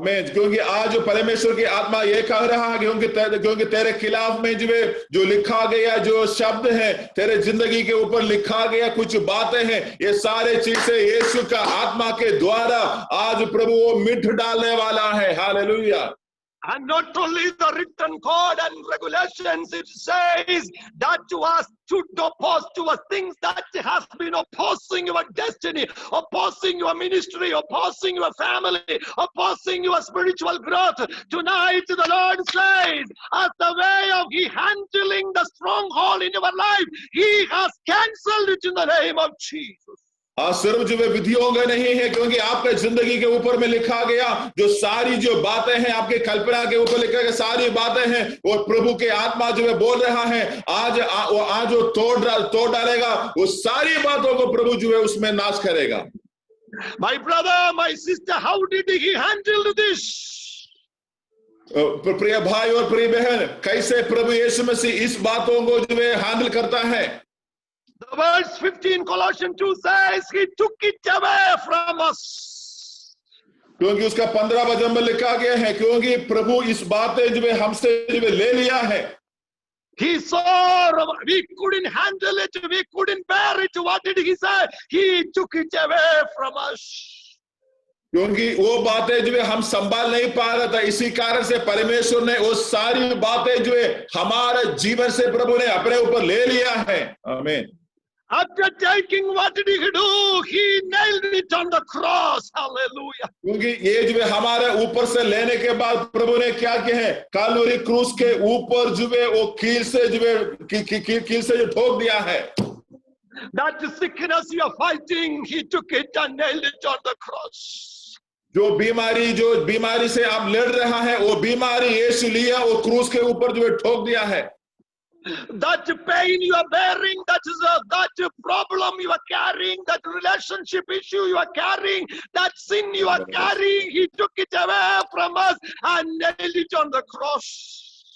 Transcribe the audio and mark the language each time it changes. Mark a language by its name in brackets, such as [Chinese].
[Hindi] आमीन। क्योंकि आज परमेश्वर की आत्मा ये कह रहा है क्योंकि तेरे खिलाफ में जो लिखा गया जो शब्द है, तेरे जिंदगी के ऊपर लिखा गया कुछ बातें हैं, ये सारे चीजें यीशु का आत्मा के द्वारा आज प्रभु वो मिट डालने वाला है। Hallelujah. [English] And not only the written code and regulations, it says that was to oppose to us things that has been opposing your destiny, opposing your ministry, opposing your family, opposing your spiritual growth. Tonight the Lord says, as the way of He handling the stronghold in your life, He has cancelled it in the name of Jesus. [Hindi] सिर्फ जो वे विधियों का नहीं है, क्योंकि आपके जिंदगी के ऊपर में लिखा गया जो सारी जो बातें हैं, आपके कल्पना के ऊपर लिखा गया सारी बातें हैं, और प्रभु के आत्मा जो है बोल रहा है आज वो तोड़ डालेगा, वो सारी बातों को प्रभु जो है उसमें नाश करेगा। [English] My brother, my sister, how did He handle this? [Hindi] प्रिय भाई और प्रिय बहन, कैसे प्रभु यीशु मसीह इस बातों को जो है हैंडल करता है? [English] The verse 15 Colossians 2 says He took it away from us. [Hindi] क्योंकि उसका 15 वचन में लिखा गया है, क्योंकि प्रभु इस बातें जो है हमसे जो है ले लिया है। [English] He saw we couldn't handle it, we couldn't bear it. What did He say? He took it away from us. [Hindi] क्योंकि वो बातें जो है हम संभाल नहीं पा रहा था, इसी कारण से परमेश्वर ने वो सारी बातें जो है हमारे जीवन से प्रभु ने अपने ऊपर ले लिया है। आमीन। [English] After taking, what did He do? He nailed it on the cross. Hallelujah. [Hindi] क्योंकि ये जो है हमारे ऊपर से लेने के बाद प्रभु ने क्या किया है, कालवरी क्रूस के ऊपर जो है वो कील से जो ठोक दिया है। [English] That sickness you are fighting, He took it and nailed it on the cross. [Hindi] जो बीमारी से आप लड़ रहा है, वो बीमारी यीशु लिया, वो क्रूस के ऊपर जो है ठोक दिया है। [English] That pain you are bearing, that problem you are carrying, that relationship issue you are carrying, that sin you are carrying, He took it away from us and nailed it on the cross.